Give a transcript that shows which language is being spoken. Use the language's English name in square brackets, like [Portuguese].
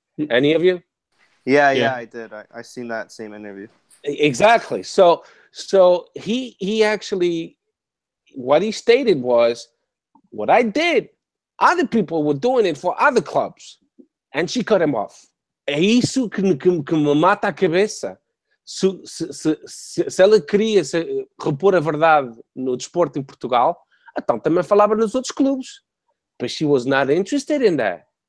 [English] Any of you? Yeah, I did. I seen that same interview. Exactly. So he actually, what he stated was, what I did, other people were doing it for other clubs. And she cut him off. [Portuguese] É isso que me mata a cabeça. Se ela queria repor a verdade no desporto em Portugal, então também falava nos outros clubes. [English] But she was not interested in that.